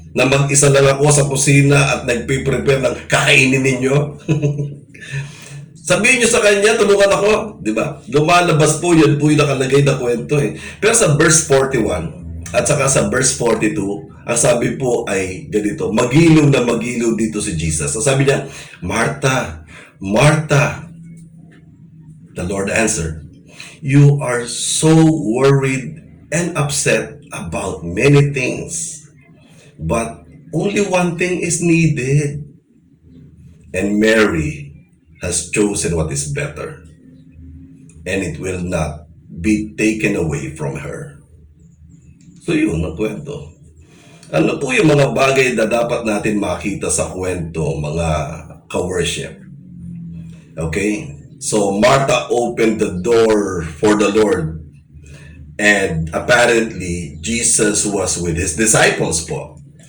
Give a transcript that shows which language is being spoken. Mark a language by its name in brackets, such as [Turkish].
[Filipino] Na mag-isa lang ako sa kusina at nagpe-prepare ng kakainin ninyo? Sabihin niyo sa kanya, tulungan ako. Di ba? Lumalabas po, yan po yung nakalagay na kwento eh. Pero sa verse 41 at saka sa verse 42, ang sabi po ay ganito, magilaw na magilaw dito si Jesus. So sabi niya, [English] Martha, Martha, the Lord answered, you are so worried and upset about many things, but only one thing is needed. And Mary has chosen what is better, and it will not be taken away from her. [Filipino] So yun ang kwento. Ano po yung mga bagay na dapat natin makita sa kwento, mga ka-worship? [English] Okay? So, Martha opened the door for the Lord. And apparently, Jesus was with his disciples po.